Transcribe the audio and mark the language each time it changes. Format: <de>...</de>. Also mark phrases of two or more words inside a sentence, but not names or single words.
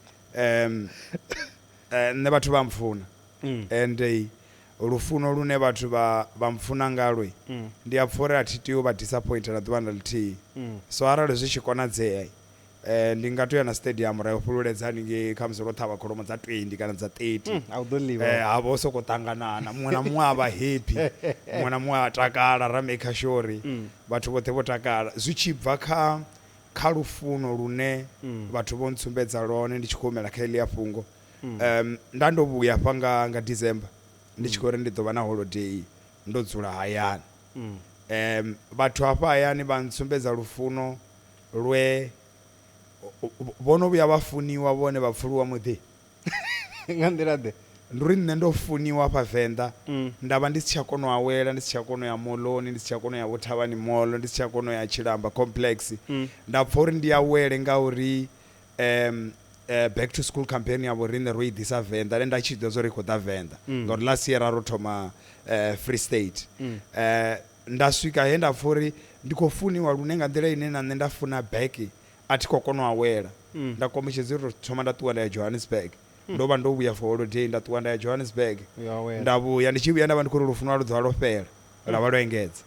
<ve>nṋe vhathu vha mpfuna and lufuno lune vhathu vha mpfuna ngalwo ndi a pfha uri a thi tea u vha disappointed na ḓuvha na ḽithihi so arali zwi tshi konadzea ndi nga to ya na stadium ra yo fhululedza haningei kha musi ro ṱhavha kholomo dza 20 kana dza 30 havha u sokou ṱanganana muṅwe na muṅwe a vha happy muṅwe na muṅwe a takala ra</ve> <en>make sure</en> <ve>vhathu vhoṱhe vho takala zwi tshi bva kha lufuno lune vhathu vho ntsumbedza lone ndi tshi khou humela kha eḽia fhungo nda ndo vhuya hafha nga December ndi tshi khou ri ndi ḓo vha na holiday ndo dzula hayani vhathu hafha hayani vha ntsumbedza lufuno lwe vhono vhuya vha funiwa vhone vha pfuluwa muḓi nga nḓila ḓe ndi uri nṋe ndo funiwa hafha Venḓa nda vha ndi si tsha kona u awela ndi si tsha kona u ya moḽoni ndi si tsha kona u ya vho Thavhani moḽo ndi si tsha kona u ya Tshilamba complex nda pfha uri ndi awele ngauri</ve> <en>back to school campaign</en> <ve>ya vho riṋe ro i ḓisa Venḓa ende nda tshi ḓo zwo ri khou ḓa Venḓa ngauri</ve> <en>last year</en> <ve>ro thoma Free State nda swika he nda pfha uri ndi khou funiwa lune nga nḓila ine na nṋe nda funa back a thi khou kona u awela nda kombetshedza uri thoma nda ṱuwa nda ya Johannesburg ndo vha ndo vhuya</ve> <en>for holiday</en> <ve>nda ṱuwa nda ya Johannesburg nda vhuya ndi tshi vhuya nda vha ndi khou ri lufuno lwa ḓuvha lwo fhela lwa vha lwo engedza</ve>